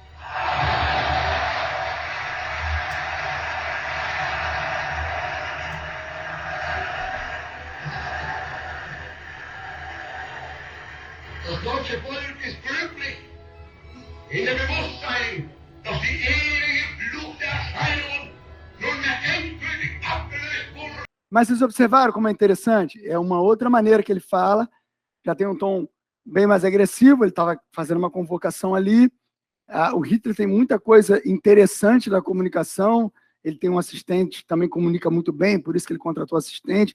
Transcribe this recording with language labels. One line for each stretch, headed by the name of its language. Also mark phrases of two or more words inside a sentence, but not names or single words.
German: Das deutsche Volk ist glücklich in dem Bewusstsein, dass die ewige Fluch der Erscheinungen nunmehr endgültig abgelöst wurde.
Portuguese: Mas vocês observaram como é interessante? É uma outra maneira que ele fala, já tem um tom bem mais agressivo, ele estava fazendo uma convocação ali. O Hitler tem muita coisa interessante da comunicação, ele tem um assistente que também comunica muito bem, por isso que ele contratou assistente.